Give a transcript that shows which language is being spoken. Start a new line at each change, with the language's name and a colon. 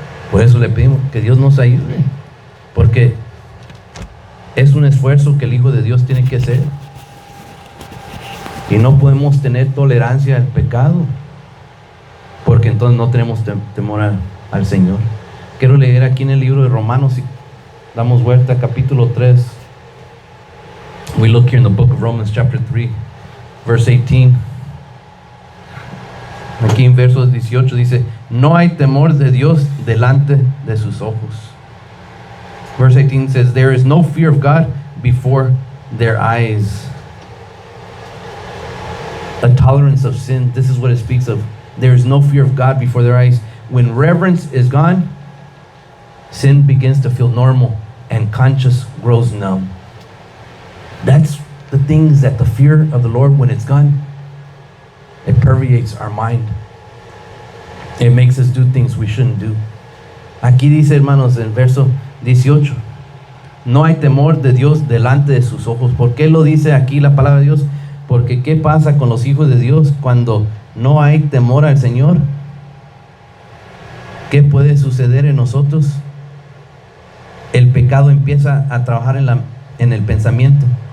Spanish: Por eso le pedimos que Dios nos ayude, porque es un esfuerzo que el Hijo de Dios tiene que hacer, y no podemos tener tolerancia al pecado, porque entonces no tenemos temor al Señor. Quiero leer aquí en el libro de Romanos, y damos vuelta a capítulo 3.
English: We look here in the book of Romans chapter 3, verse 18.
Spanish: Aquí en verso 18 dice: no hay temor de Dios delante de sus ojos.
English: Verse 18 says, there is no fear of God before their eyes. A tolerance of sin, this is what it speaks of. There is no fear of God before their eyes. When reverence is gone, sin begins to feel normal and conscience grows numb. That's the things that the fear of the Lord, when it's gone, it permeates our mind. It makes us do things we shouldn't do.
Spanish: Aquí dice, hermanos, en verso 18, no hay temor de Dios delante de sus ojos. ¿Por qué lo dice aquí la palabra de Dios? Porque ¿qué pasa con los hijos de Dios cuando no hay temor al Señor? ¿Qué puede suceder en nosotros? El pecado empieza a trabajar en el pensamiento.